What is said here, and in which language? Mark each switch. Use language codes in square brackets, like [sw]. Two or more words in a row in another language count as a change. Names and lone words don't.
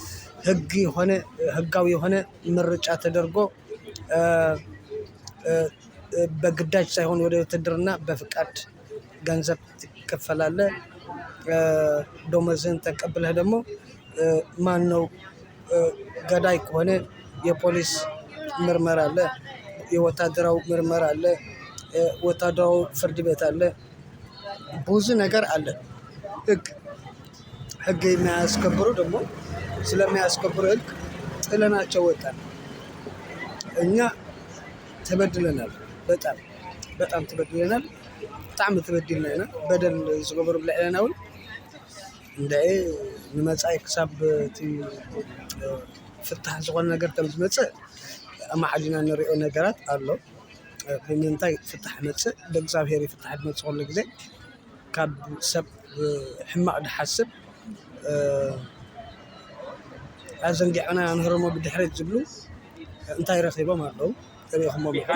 [am] ህጋዊ የሆነ ምርጫ ተደርጎ በግዳጅ ሳይሆን ወደ ውትድርና በፍቃድ ገንዘብ ትከፈላለህ። ደሞዝህን ተቀብለህ ደግሞ ማነው ገዳይ ከሆነ የፖሊስ ምርመራ አለ፣ የወታደራዊ ምርመራ አለ፣ ወታደራዊ ፍርድ ቤት አለ። ብዙ ነገር አለ። ህግ የሚያስከብሩ ደግሞ ስለሚያስከብሩ ህግ ጥለናቸው ወጣን። እኛ ተበድለናል። በጣም ተበድለናል። በጣም ተበድለናል። [ti] በደል ዝገበሩ ብለና እውን እንዳይ ንመጻኢ ክሳብ ፍታሕ ዝኾነ ነገር ከም ዝመጽእ ኣማሓሊና ንሪኦ ነገራት ኣሎ። ብምንታይ ፍታሕ መጽእ? ብእግዚአብሔር ፍታሕ መጽእ ኩሉ ግዜ ካብ ሰብ ሕማቅ ድሓስብ ኣዘንጊዕና ንህርሞ ብድሕሪት ዝብሉ እንታይ ረኺቦም ኣለዉ ሪኢኹሞም